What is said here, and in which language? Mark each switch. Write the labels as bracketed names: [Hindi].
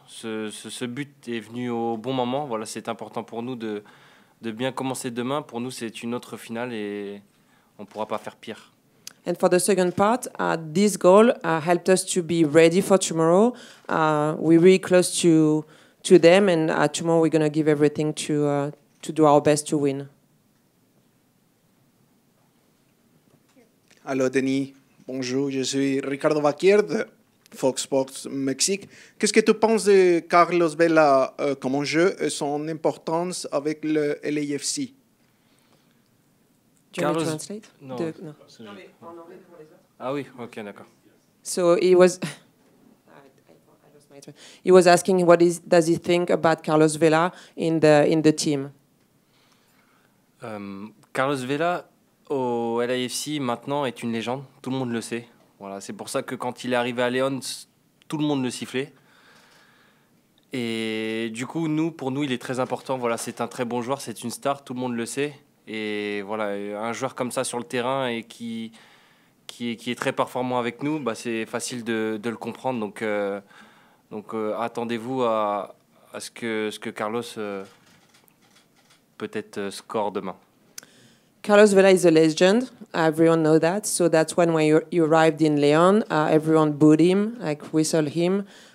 [French] Ce but est venu au bon moment. Voilà, c'est important pour nous de bien commencer demain. Pour nous, c'est une autre finale et on ne pourra pas faire pire. [English] And for the second part, this goal helped us to be ready for tomorrow. We're really close to them, and tomorrow we're going to give everything to do our best to win. [French] Allô Denis, bonjour, je suis Ricardo Vaquier de Fox Sports Mexique. Qu'est-ce que tu penses de Carlos Vela comme jeu et son importance avec le LAFC? [English] Do you want me to translate? [French] Non. [English] No. [French] Ah oui, ok, d'accord. [English] So he was. He was asking does he think about Carlos Vela in the team? [French] Carlos Vela au LAFC maintenant est une légende, tout le monde le sait. Voilà, c'est pour ça que quand il est arrivé à Léon, tout le monde le sifflait. Et du coup, pour nous, il est très important. Voilà, c'est un très bon joueur, c'est une star, tout le monde le sait. Et voilà, un joueur comme ça sur le terrain et qui est très performant avec nous, bah, c'est facile de le comprendre. Donc attendez-vous à ce que Carlos peut-être score demain. [English] Carlos Vela is a legend. Everyone knows that. So that's when you arrived in Leon, everyone booed him, like whistled him.